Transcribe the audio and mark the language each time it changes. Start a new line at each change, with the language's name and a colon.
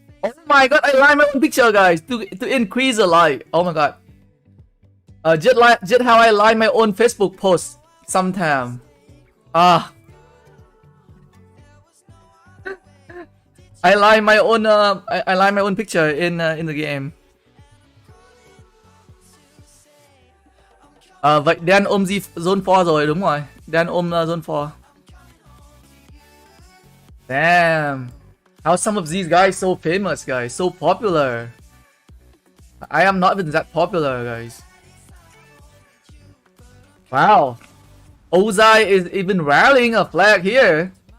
English: Oh my god, I like my own picture, guys. To increase the like. Oh my god. Just how I like my own Facebook post sometime. I like my own I like my own picture in the game.
Vietnamese: Vậy Dan ôm Zone 4 rồi, đúng rồi. Dan ôm Zone 4.
English: Damn. How some of these guys so famous, guys, so popular. I am not even that popular, guys. Wow. Ozai is even rallying a flag here.